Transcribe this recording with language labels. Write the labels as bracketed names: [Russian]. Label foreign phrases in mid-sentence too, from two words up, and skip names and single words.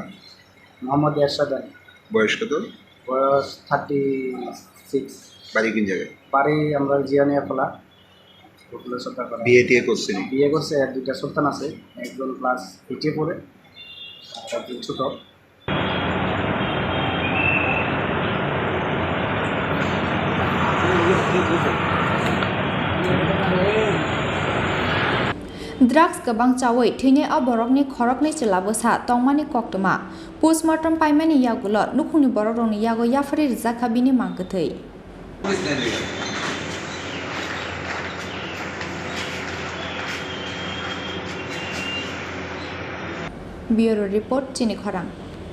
[Bangla] মোহাম্মদ এরশাদ বয়স কত বয়স 36 বাড়ি কোন জায়গায় বাড়ি আমরা জিরানিয়া খোলা বিয়ে করছে বিয়ে করছে আর 2টা সন্তান আছে একজন ক্লাস 8 পড়ে আর একজন ছোট [Kok Borok] Drugs kebang cawai thine a borokni khorokni chelabosa tongmani koktoma postmortem paimani yagulo nukhuni borokni yago yafari rizaka bini mangkathei [English] Bureau report [Kok Borok] Chini Khorang